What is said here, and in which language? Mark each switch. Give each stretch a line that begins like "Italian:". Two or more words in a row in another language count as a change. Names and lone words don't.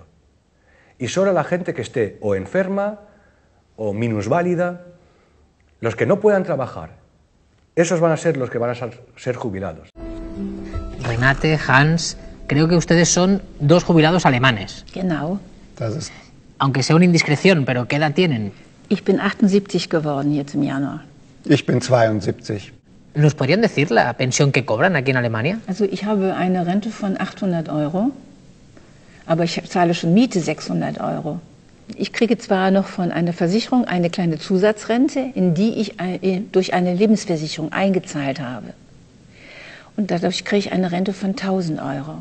Spanish: Y solo la gente que esté o enferma o minusválida, los que no puedan trabajar, esos van a ser los que van a ser jubilados. Renate, Hans, creo que ustedes son 2 jubilados alemanes.
German: Genau.
Spanish: Aunque sea una indiscreción, pero ¿qué edad tienen?
German: Ich bin 78 geworden jetzt im Januar. Ich bin 72.
Spanish: ¿Nos podrían decir la pensión que cobran aquí en Alemania?
German: Also ich habe eine Rente von 800 €, aber ich zahle schon Miete 600 €. Ich kriege zwar noch von einer Versicherung eine kleine Zusatzrente, in die ich durch eine Lebensversicherung eingezahlt habe. Und dadurch kriege ich eine Rente von 1000 €.